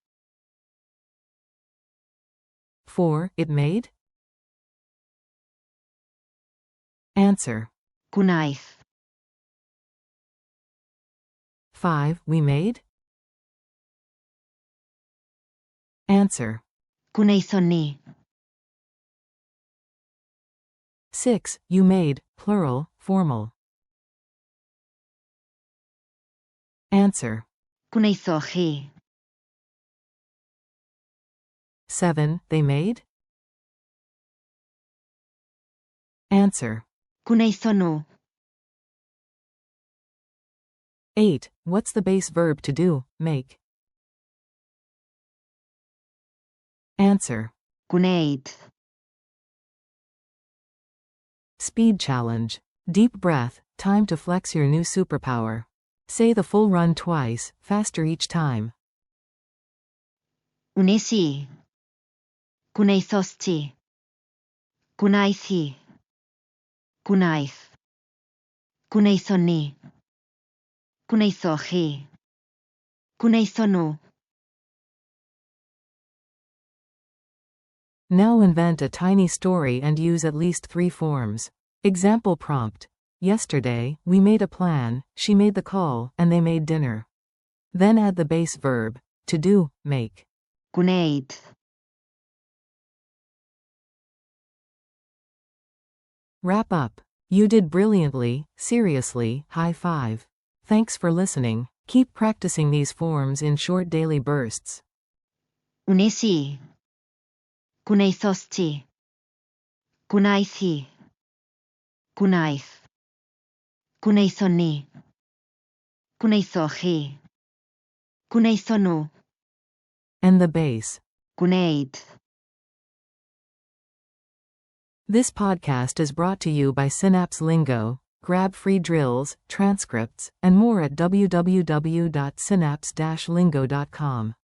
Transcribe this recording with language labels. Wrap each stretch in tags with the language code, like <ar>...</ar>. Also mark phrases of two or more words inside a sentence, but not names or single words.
<en>4. It made? Answer.</en> <cy>Gwnaeth.</cy> <en>5. We made? Answer.</en> <cy>Gwnaethon ni.</cy> <en>6. You made, plural, formal. Answer.</en> <cy>Gwnaethoch chi.</cy> <en>7. They made? Answer.</en> <cy>Gwnaethon nhw.</cy> <en>8. What's the base verb to do, make? Answer.</en> <cy>Gwneud.</cy> <en>Speed challenge. Deep breath, time to flex your new superpower. Say the full run twice, faster each time.</en> <cy>Wnes i. Gwnaethost ti. Gwnaeth hi. Gwnaeth. Gwnaethon ni. Gwnaethoch chi. Gwnaethon nhw.</cy> <en>Now invent a tiny story and use at least 3 forms. Example prompt. Yesterday, we made a plan, she made the call, and they made dinner. Then add the base verb, to do, make.</en> <cy>Gwneud.</cy> <en>Wrap up. You did brilliantly, seriously, high five. Thanks for listening. Keep practicing these forms in short daily bursts.</en> <cy>Wnes i. Gwnaethost ti. Gwnaeth hi. Gwnaeth. Gwnaethon ni. Gwnaethoch chi. Gwnaethon nhw.</cy> <en>And the base.</en> <cy>Gwneud.</cy> <en>This podcast is brought to you by Synapse Lingo. Grab free drills, transcripts, and more at www.synapse-lingo.com.</en>